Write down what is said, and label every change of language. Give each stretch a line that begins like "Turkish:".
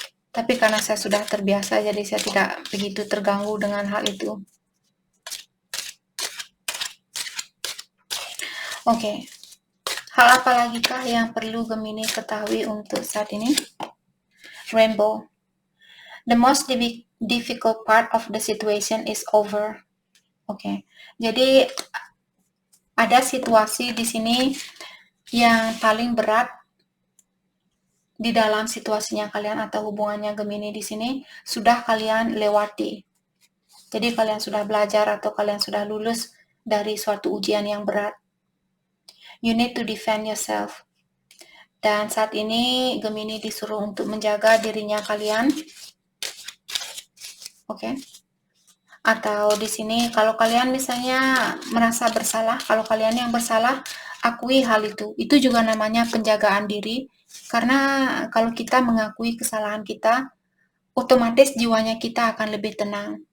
Indonesian: Tapi karena saya sudah terbiasa, jadi saya tidak begitu terganggu dengan hal itu. Oke. Hal apa lagi kah yang perlu Gemini ketahui untuk saat ini?
English: Rainbow. The most difficult part of the situation is over.
Indonesian: Oke. Jadi ada situasi di sini yang paling berat di dalam situasinya kalian atau hubungannya Gemini di sini sudah kalian lewati. Jadi kalian sudah belajar atau kalian sudah lulus dari suatu ujian yang berat.
English: You need to defend yourself.
Indonesian: Dan saat ini Gemini disuruh untuk menjaga dirinya kalian. Oke. Atau di sini kalau kalian misalnya merasa bersalah, kalau kalian yang bersalah, akui hal itu. Itu juga namanya penjagaan diri. Karena kalau kita mengakui kesalahan kita, otomatis jiwanya kita akan lebih tenang.